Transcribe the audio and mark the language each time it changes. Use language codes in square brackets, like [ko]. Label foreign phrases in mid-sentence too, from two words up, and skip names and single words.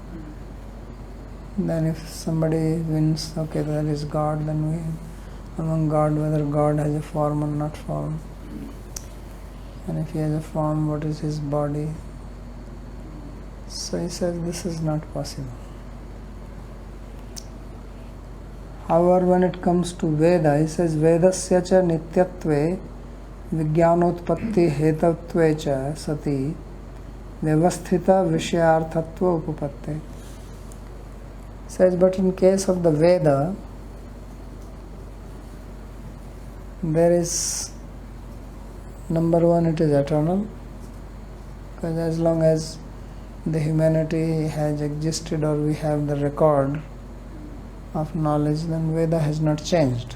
[en] Then if somebody wins, okay, there is God, then we among God, whether God has a form or not form. And if he has a form, what is his body? So he says this is not possible. However, when it comes to Veda, he says [sa] वेदस्य च नित्यत्वे विज्ञानोत्पत्ति हेतुत्वे च सति व्यवस्थित विषयार्थत्व उपपत्ते. [en] Says, but in case of the Veda, there is, number one, it is eternal, because as long as the humanity has existed or we have the record of knowledge, then Veda has not changed.